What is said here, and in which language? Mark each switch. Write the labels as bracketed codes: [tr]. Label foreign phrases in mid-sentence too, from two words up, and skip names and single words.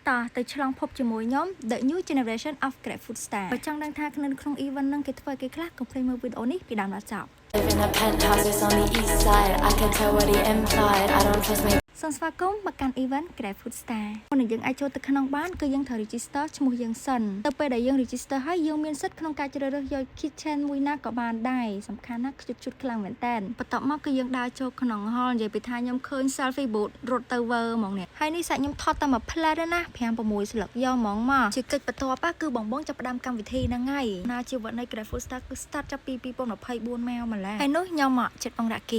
[km] តោះទៅឆ្លងភពជាមួយខ្ញុំ The New Generation of Great Food Star បើចង់ដឹងថាក្នុង event ហ្នឹងគេធ្វើគេខ្លះកុំភ្លេចមើលវីដេអូនេះពីដើមដល់ចប់ [en] Live in a penthouse, it's on the east side. I can tell what he implied. I don't trust my [km] សូមស្វាគមន៍មកកាន់ event Great Food Star មុននឹងយើងអាចចូលទៅក្នុងបានគឺយើងត្រូវ register ឈ្មោះយើងសិនទៅពេលដែលយើង register ហើយយើងមានសិទ្ធិក្នុងការជ្រើសរើសយក kitchen មួយណាក៏បានដែរសំខាន់ណាស់ខ្ជុតខ្លាំងមែនតើបន្ទាប់មកគឺយើងដើរចូលក្នុង hall និយាយពីថាខ្ញុំឃើញ [en] selfie booth [km] រត់ទៅវើហ្មងនេះហើយនេះសាច់ខ្ញុំថតតែមួយផ្លែទេណា5 6ស្លឹកយកហ្មងមកជាកិច្ចបន្ទាប់គឺបងចាប់ផ្ដើមកម្មវិធីហ្នឹងហើយណាជីវិតនៃ Great Food Star គឺ start ចាប់ពី2024មកម្ល៉េះហើយនោះខ្ញុំមកចិត្តបងរ៉ាគី